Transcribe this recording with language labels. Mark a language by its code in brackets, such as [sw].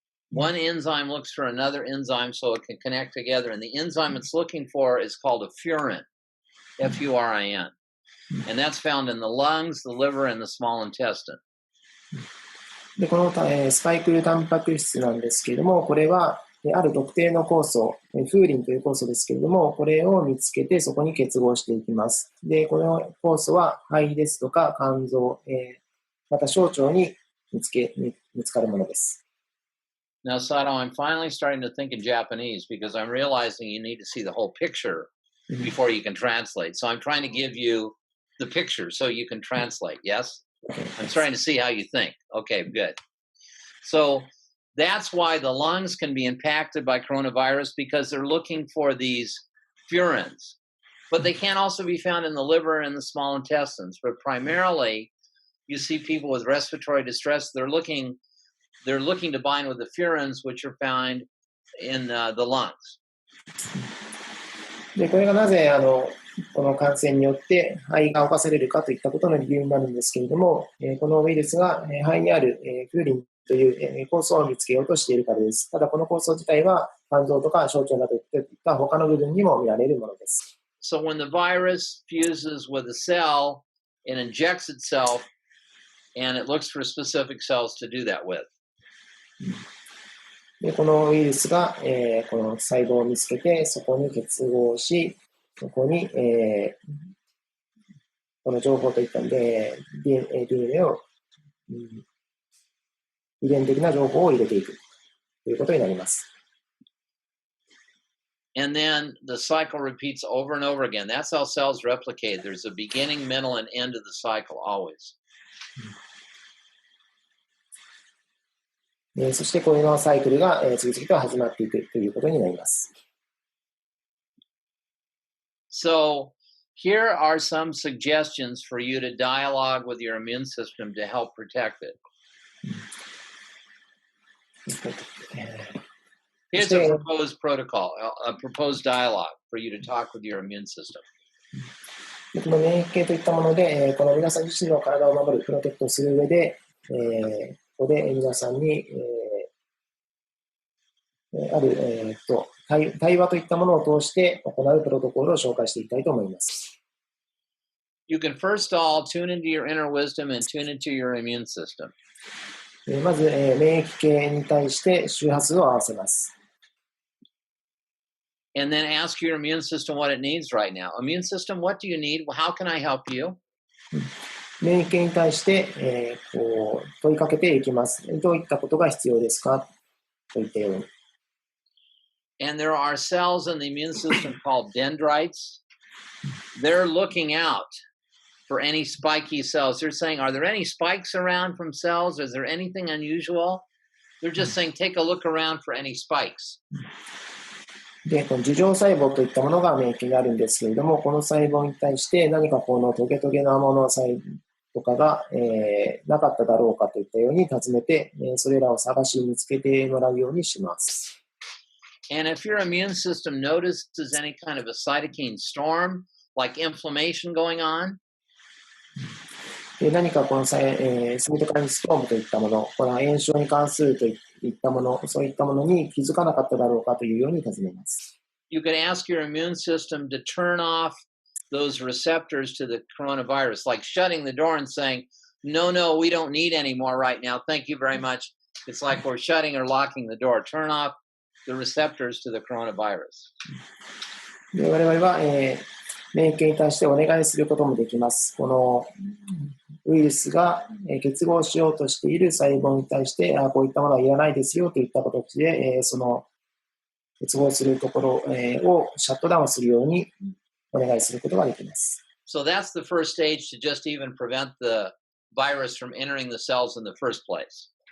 [en] One enzyme looks for another enzyme so it can connect together, and the enzyme it's looking for is called a furin, F-U-R-I-N. And that's found in the lungs, the liver, and the small intestine. [ja] でこのスパイクタンパク質なんですけれども、これはある特定の酵素、フーリンという酵素ですけれども、これを見つけてそこに結合していきます。で、この酵素は肺ですとか肝臓、また小腸に見つかるものです。 [en] Now, Sato, I'm finally starting to think in Japanese because I'm realizing you need to see the whole picture before you can translate. So I'm trying to give you the picture so you can translate. Yes? I'm starting to see how you think. Okay, good. So that's why the lungs can be impacted by coronavirus because they're looking for these furins. But they can also be found in the liver and the small intestines. But primarily, you see people with respiratory distress, they're looking to bind with the furins, which are found in the lungs. [ja] で、これがなぜこの感染によって肺が侵されるかといったことの理由になるんですけれども、このウイルスが肺にあるフーリンという酵素を見つけようとしているからです。ただこの酵素自体は肝臓とか小腸などといった他の部分にも見られるものです。 [en] So when the virus fuses with a cell, it injects itself and it looks for specific cells to do that with. [ja] でこのウイルスが、この細胞を見つけてそこに結合し、そこに、この情報といったので DNA を、遺伝的な情報を入れていくということになります。 [en] And then the cycle repeats over and over again. That's how cells replicate. There's a beginning, middle, and end of the cycle always. [ja] そしてこのサイクルが次々と始まっていくということになります。 [en] So here are some suggestions for you to dialogue with your immune system to help protect it. Here's a proposed protocol, a proposed dialogue for you to talk with your immune system. [ja] この免疫系といったもので、この皆さん自身の体を守る、プロテクトする上で、ここで皆さんに、ある、対話といったものを通して行うプロトコルを紹介していきたいと思います。 [en] You can first of all tune into your inner wisdom and tune into your immune system. [ja] まず、免疫系に対して周波数を合わせます。 [en] And then ask your immune system what it needs right now. Immune system, what do you need? How can I help you? [ja] 免疫系に対して、問いかけていきます。どういったことが必要ですかといったように。 [en] And there are cells in the immune system called dendrites. They're looking out for any spiky cells. They're saying, are there any spikes around from cells? Is there anything unusual? They're just saying, take a look around for any spikes. [ja] で、この樹状細胞といったものが免疫にあるんですけれども、この細胞に対して何かこのトゲトゲなものとかが、なかっただろうかといったように尋ねて、それらを探し見つけてもらうようにします。 [en] And if your immune system notices any kind of a cytokine storm, like inflammation going on, [ja] 何かこのサイトカインストームといったもの、この炎症に関するといったもの、そういったものに気づかなかっただろうかというように尋ねます。 [en] You could ask your immune system to turn off those receptors to the coronavirus, like shutting the door and saying, no, we don't need any more right now. Thank you very much. It's like we're shutting or locking the door. Turn off the receptors to the coronavirus. [ja] で我々は、免疫に対してお願いすることもできます。このウイルスが結合しようとしている細胞に対して、こういったものはいらないですよといった形で、その結合するところをシャットダウンするようにお願いすることができます。 [en] So that's the first stage to just even prevent the virus from entering the cells in the first place.